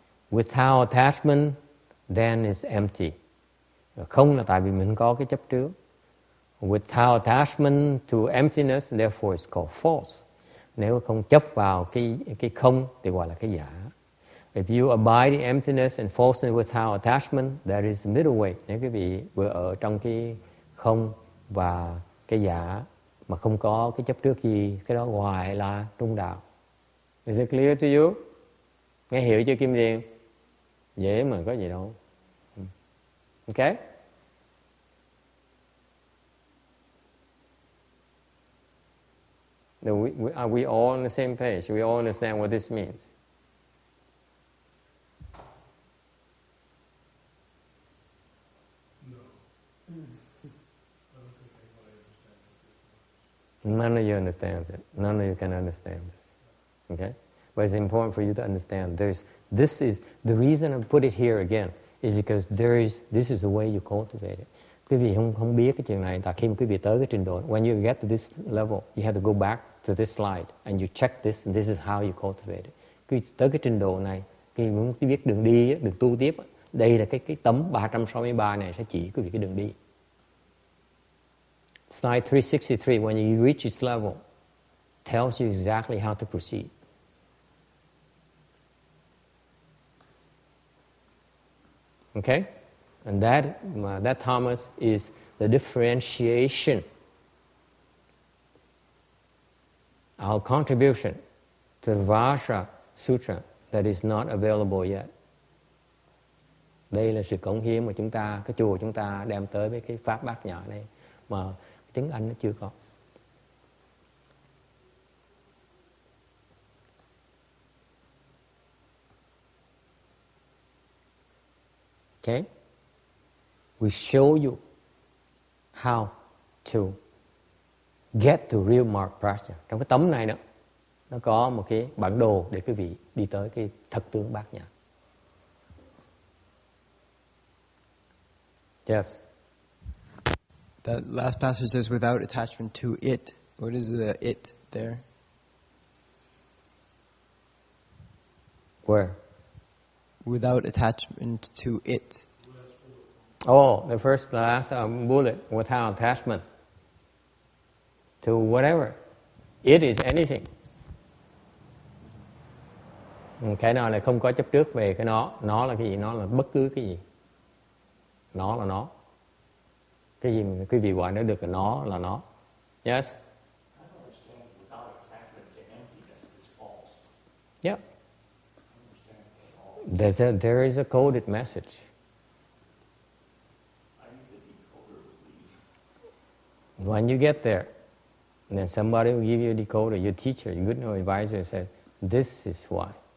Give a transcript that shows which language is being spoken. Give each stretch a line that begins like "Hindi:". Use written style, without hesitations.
English: Without attachment, then it's empty.
Vietnamese: Không là tại vì mình có cái chấp trước.
English: Without attachment to emptiness, therefore it's called false.
Vietnamese: Nếu không chấp vào cái không thì gọi là cái giả.
English: If you abide in emptiness and falseness without attachment, that is the middle way.
Vietnamese: Nếu quý vị vừa ở trong cái không và cái giả mà không có cái chấp trước gì, cái đó gọi là trung đạo.
English: Is it clear to you?
Vietnamese: Nghe hiểu chưa Kim Điền? Dễ mà, có gì đâu. Okay?
English: Are we all on the same page? We all understand what this means? No. I don't think anybody understands it. None of you understands it. None of you can understand this. Okay? But it's important for you to understand. This is the reason I put it here again is because this is the way you cultivate it.
Vietnamese: Quý vị không biết cái chuyện này, tại khi quý vị tới cái trình độ,
English: when you get to this level, you have to go back to this slide and you check this, and this is how you cultivate it.
Vietnamese: Quý tới cái trình độ này, khi muốn biết đường đi, đường tu tiếp, đây là cái tấm 363 này sẽ chỉ quý vị cái đường đi.
English: Slide 363, when you reach this level, tells you exactly how to proceed. Okay? And that Thomas is the differentiation, our contribution to the Vajra Sutra that is not available yet.
Vietnamese: Đây là sự cống hiến mà chúng ta, cái chùa chúng ta đem tới với cái pháp bát nhã này mà tiếng Anh nó chưa có.
English: Okay? We show you how to get to real mark prajna.
Vietnamese: Trong cái tấm này đó, nó có một cái bản đồ để quý vị đi tới cái thật tướng bát nhã.
English: Yes. That last passage says without attachment to it. What is the it there? Where? Without attachment to it. Oh, the last bullet, without attachment to whatever. It is anything.
Vietnamese: Cái nào là không có chấp trước về cái nó là cái gì? Nó là bất cứ cái gì. Nó là nó. Cái gì mà quý vị gọi nó được là nó là nó.
English: Yes? I don't understand without attachment to emptiness is false. Yep. I don't understand at all. There is a coded message. I need the decoder, please. When you get there, then somebody will give you a decoder, your teacher, your good advisor said, this is why.